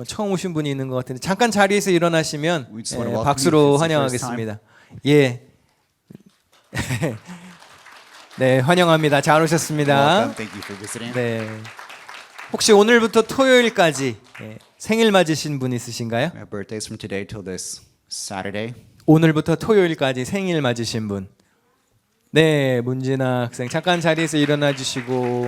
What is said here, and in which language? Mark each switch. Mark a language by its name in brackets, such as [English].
[Korean] 처음 오신 분이 있는 것 같은데 잠깐 자리에서 일어나시면 [English] We just wanna welcome [Korean] 박수로 [English] you if it's your first [Korean] 환영하겠습니다. 예. 네, 환영합니다. 잘 오셨습니다. [English] Welcome. Thank you for visiting. [Korean] 네. 혹시 오늘부터 토요일까지 생일 맞으신 분 있으신가요? [English] We have birthdays from today till this Saturday. [Korean] 오늘부터 토요일까지 생일 맞으신 분. 네, 문진아 학생 잠깐 자리에서 일어나 주시고